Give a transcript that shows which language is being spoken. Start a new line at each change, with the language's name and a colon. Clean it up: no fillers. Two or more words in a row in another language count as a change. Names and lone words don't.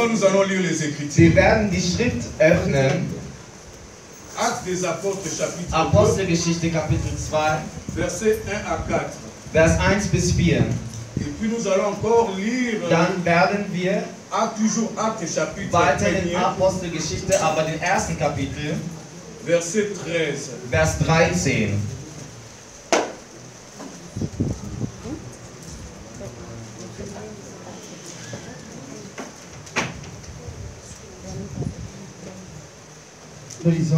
French: allons lire les Écritures.
German: Wir werden die Schrift öffnen.
French: Actes des Apôtres, chapitre 2,
German: Apostelgeschichte Kapitel 2,
French: versets 1 à 4.
German: Vers 1 bis 4.
French: Et puis nous allons encore lire
German: Dann werden wir
French: toujours Actes chapitre
German: weiter
French: 1,
German: in Apostelgeschichte, aber den ersten Kapitel,
French: verset 13.
German: Vers 13.
French: Nous lisons,